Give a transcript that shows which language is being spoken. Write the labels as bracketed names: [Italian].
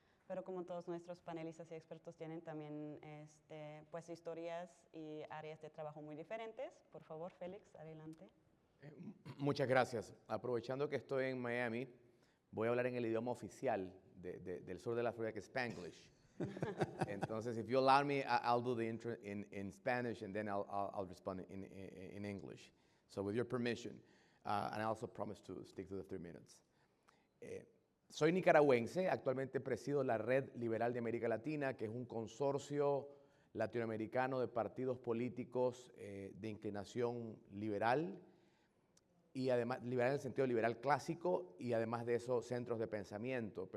[Spanish] Pero como todos nuestros panelistas y expertos tienen también pues historias y áreas de trabajo muy diferentes. Por favor, Félix, adelante. Muchas gracias. Aprovechando que estoy en Miami, voy a hablar en el idioma oficial del sur de la Florida, que es Spanglish. [English] Entonces, if you allow me, I'll do the intro in Spanish and then I'll respond in English. So with your permission, and I also promise to stick to the 3 minutes. [Spanish] Soy nicaragüense, actualmente presido la Red Liberal de América Latina, que es un consorcio latinoamericano de partidos políticos de inclinación liberal, y además liberal en el sentido liberal clásico, y además de eso centros de pensamiento.